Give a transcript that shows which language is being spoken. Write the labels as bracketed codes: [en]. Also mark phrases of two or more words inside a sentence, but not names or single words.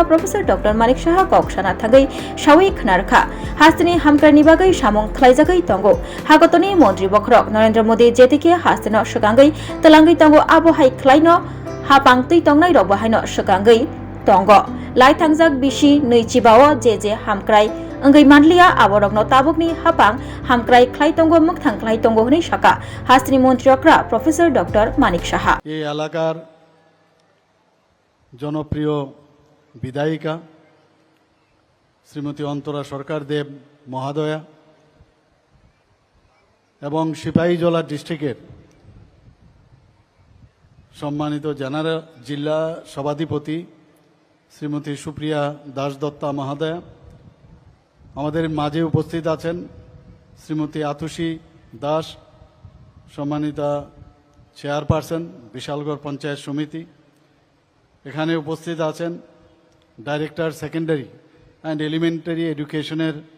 [trp] प्रोफेसर डॉक्टर मानिक साहा कक्साना थागै सावै खनारखा हास्त्रिनि हामक्रानि बागै सामुं खलायजागै तंगो हागतनि मन्त्रि बख्रक नरेंद्र मोदी जेतिके हास्तिनो सगांगै तलांगै तंगो आबहाय खलायनो हापांतै तंनाय रक बाहायनो सगांगै तंगो लाई थांजाक बिसि नैचिबाव जे हामक्राय अंगै मानलिया आबरकनो ताबुकनि हापां हामक्राय खलाय तंगो मुखथां खलाय तंगो हनै शाखा हास्त्रि मन्त्रियकरा प्रोफेसर डॉक्टर मानिक साहा [bn] এই এলাকার জনপ্রিয় বিধায়িকা শ্রীমতী অন্তরা সরকার দেব মহাদয়া এবং সিপাহীজলা ডিস্ট্রিক্টের সম্মানিত জেনারেল জেলা সভাধিপতি শ্রীমতী সুপ্রিয়া দাস দত্তা মহোদয়া আমাদের মাঝে উপস্থিত আছেন শ্রীমতী আতুষী দাস সম্মানিতা চেয়ারপারসন বিশালগড় পঞ্চায়েত সমিতি এখানে উপস্থিত আছেন [en] Director Secondary and Elementary Education's